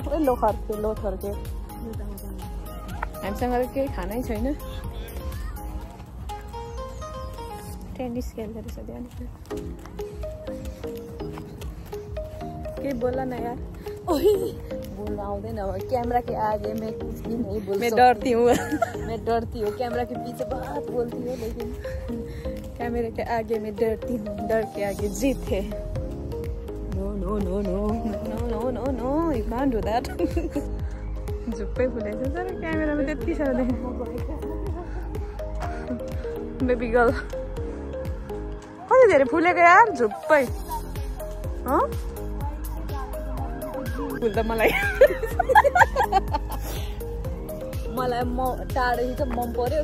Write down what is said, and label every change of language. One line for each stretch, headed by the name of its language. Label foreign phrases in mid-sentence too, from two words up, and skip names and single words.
Nepali: लो थर्के हामीसँग त केही खानै छैन। टेनिस खेल्दो रहेछ बिहान। केही बोल न यार। बोल्नु आउँदैन अब।
Hindi: कैमरा के आगे मैं कुछ भी नहीं बोल सकती। मैं डरती हूँ। मैं डरती हूँ। कैमरा के पीछे बहुत बोलती हूँ, लेकिन कैमरे के आगे मैं डरती हूँ, डर के आगे जीत है।
English: No, you can't do that.
Nepali: झुप्पै फुलेछ तर क्यामेरामा त्यति साह्रो देखेँ।
English: baby girl
Nepali: कति धेरै फुलेको यार, झुप्पै। फुल त मलाई टाढै त मन पर्यो,